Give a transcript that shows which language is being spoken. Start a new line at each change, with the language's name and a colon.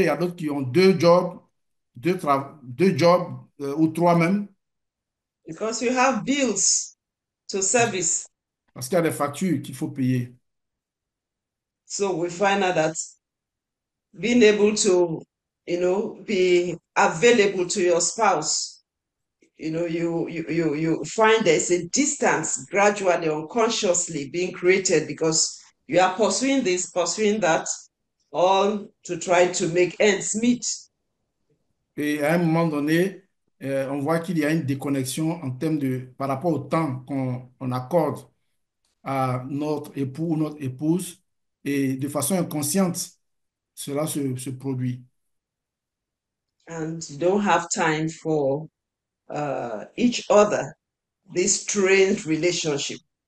French: Il y a d'autres qui ont 2 jobs, 2 jobs ou 3 même.
English: Because you have bills to service.
French: Parce qu'il y a des factures qu'il faut payer.
English: So we find out that being able to, be available to your spouse, you find there's a distance gradually, unconsciously being created because you are pursuing this, pursuing that, all to try to make ends meet.
French: Et à un moment donné, on voit qu'il y a une déconnexion par rapport au temps qu'on accorde à notre époux ou notre épouse. Et de façon inconsciente, cela se produit.
English: And you don't have time for each other, this strained relationship.